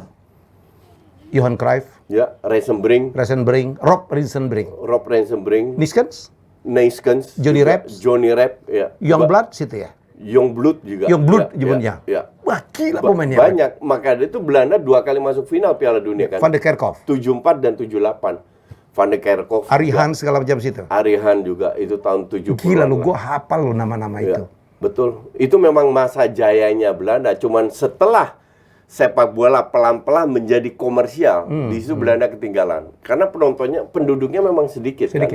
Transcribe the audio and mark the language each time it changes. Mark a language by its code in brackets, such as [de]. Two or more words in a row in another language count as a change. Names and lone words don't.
[id] Johan Cruyff. Ya, Rob Rensenbrink. Neeskens. Johnny Reps, ya. Youngblood situ ya. Youngblood juga. Jebunnya. Ya. Wah, gila pemainnya. Banyak. Maka itu Belanda 2 kali masuk final Piala Dunia kan. Van de Kerkhoff. 74 dan 78. Van de Kerkhoff. Arihan segala macam situ. Arihan juga itu tahun 70. Gila lu, gua hafal lu nama-nama itu. Betul. Itu memang masa jayanya Belanda. Cuman setelah sepak bola pelan-pelan menjadi komersial, di situ Belanda ketinggalan. Karena penduduknya memang sedikit kan?